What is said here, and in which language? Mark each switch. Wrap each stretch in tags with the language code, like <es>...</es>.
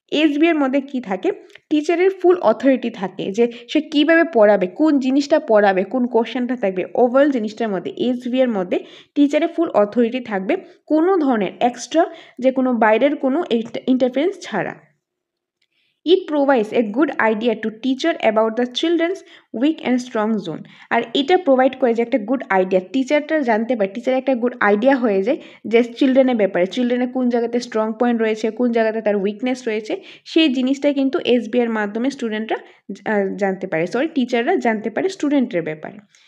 <bn>SBA এর মধ্যে কি থাকে, টিচারের ফুল অথরিটি থাকে, যে সে কীভাবে পড়াবে, কোন জিনিসটা পড়াবে, কোন কোশ্চেনটা থাকবে, ওভারঅল জিনিসটার মধ্যে SBA এর মধ্যে টিচারের ফুল অথরিটি থাকবে, কোনো ধরনের এক্সট্রা যে কোনো বাইরের কোনো ইন্টারফারেন্স ছাড়া।</bn> <en>It provides a good idea to teacher about the children's weak and strong zone.</en> <bn>আর এটা প্রোভাইড করে যে একটা গুড আইডিয়া, টিচারটা জানতে পারে, টিচার একটা গুড আইডিয়া হয়ে যায় যে চিলড্রেনের ব্যাপারে, চিলড্রেনের কোন জায়গাতে স্ট্রং পয়েন্ট রয়েছে, কোন জায়গাতে তার উইকনেস রয়েছে, সেই জিনিসটা কিন্তু SBA এর মাধ্যমে স্টুডেন্টরা জানতে পারে, টিচাররা জানতে পারে স্টুডেন্টের ব্যাপারে।</bn>